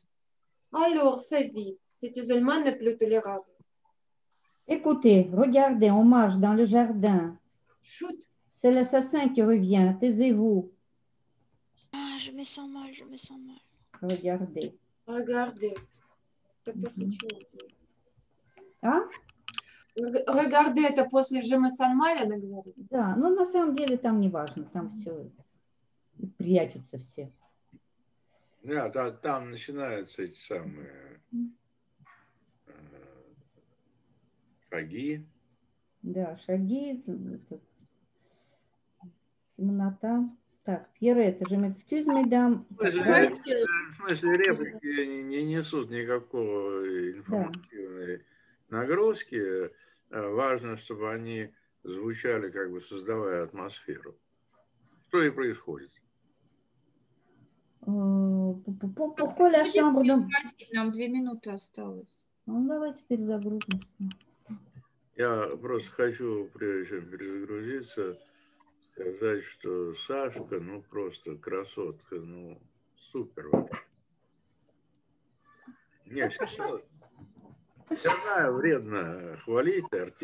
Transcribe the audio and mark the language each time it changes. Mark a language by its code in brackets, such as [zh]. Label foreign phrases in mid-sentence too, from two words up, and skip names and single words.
[fr] Alors, fais vite. Cet isolement n'est plus tolérable. Écoutez, regardez, on marche dans le jardin. Chut. C'est l'assassin qui revient. Taisez-vous. Ah, je me sens mal, je me sens mal. Regardez. Regardez. [ru] Это после чего? А? [fr] Regardez, [ru] это после [fr] je me sens mal, [ru] она говорит. Да, но на самом деле там не важно. Там все прячутся все. Да, там начинаются эти самые шаги. Да, шаги, темнота. Так, Пьерет, [fr] je m'excuse, mesdames. [ru] В смысле, реплики не несут никакой информативной нагрузки. Важно, чтобы они звучали, как бы создавая атмосферу. Что и происходит. [fr] Pourquoi la chambre... [ru] Нам 2 минуты осталось. Ну, давайте перезагрузимся. Я просто хочу, прежде чем перезагрузиться, сказать, что Сашка, ну, просто красотка, ну, супер вообще. Не, все, я знаю, вредно хвалить артиста.